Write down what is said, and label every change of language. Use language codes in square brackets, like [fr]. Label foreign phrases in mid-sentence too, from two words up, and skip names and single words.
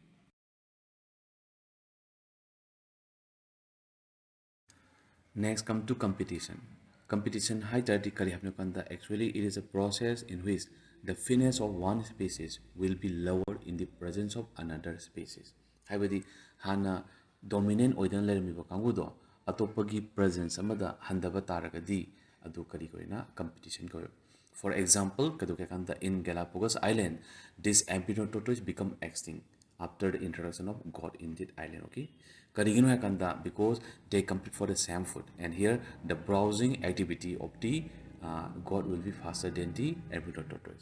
[en] Next come to competition. Competition actually it is a process in which the fitness of one species will be lower in the presence of another species. [mni] Haibadi hana dominant oidana lermiba kangudo atopagi presence amada handaba taragadi adu kari koina competition ko. [en] For example, in Galapagos Island, this albino tortoise become extinct after the introduction of God in that island. Okay, [mni] karigino hakanda [en] because they compete for the same food, and here the browsing activity of the God will be faster than the albino tortoise.